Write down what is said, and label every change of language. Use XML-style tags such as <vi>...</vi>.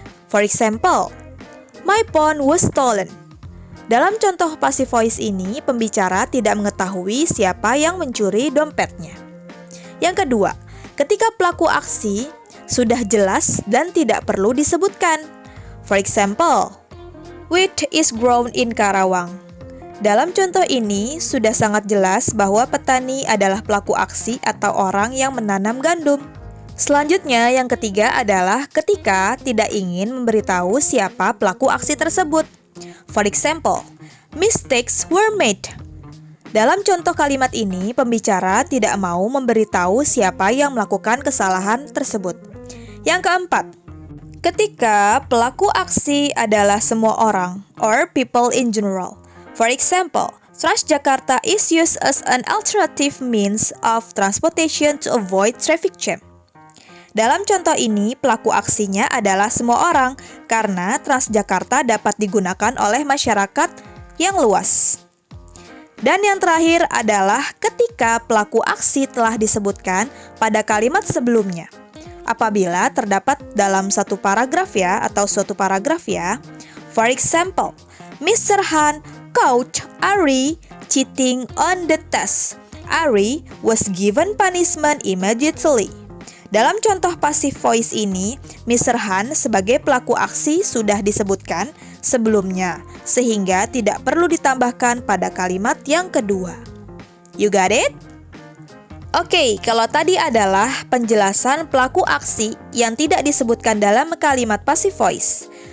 <en>For example, my phone was stolen.</en> <id>Dalam contoh passive voice ini, pembicara tidak mengetahui siapa yang mencuri dompetnya. Yang kedua, ketika pelaku aksi sudah jelas dan tidak perlu disebutkan.</id> <en>For example, wheat is grown in Karawang.</en> <id>Dalam contoh ini, sudah sangat jelas bahwa petani adalah pelaku aksi atau orang yang menanam gandum. Selanjutnya, yang ketiga adalah ketika tidak ingin memberitahu siapa pelaku aksi tersebut.</id> <en>For example, mistakes were made.</en> <id>Dalam contoh kalimat ini, pembicara tidak mau memberitahu siapa yang melakukan kesalahan tersebut. Yang keempat, ketika pelaku aksi adalah semua orang</id> <en>or people in general. For example, Transjakarta is used as an alternative means of transportation to avoid traffic jam.</en> <id>Dalam contoh ini, pelaku aksinya adalah semua orang karena Transjakarta dapat digunakan oleh masyarakat yang luas. Dan yang terakhir adalah ketika pelaku aksi telah disebutkan pada kalimat sebelumnya. Apabila terdapat dalam satu paragraf ya, atau suatu paragraf ya.</id> <en>For example, Mr. Han caught Ari cheating on the test. Ari was given punishment immediately.</en> <id>Dalam contoh passive voice ini, Mr. Han sebagai pelaku aksi sudah disebutkan sebelumnya, sehingga tidak perlu ditambahkan pada kalimat yang kedua.</id> <en>You got it?</en> <id>Oke, kalau tadi adalah penjelasan pelaku aksi yang tidak disebutkan dalam kalimat passive voice.</id>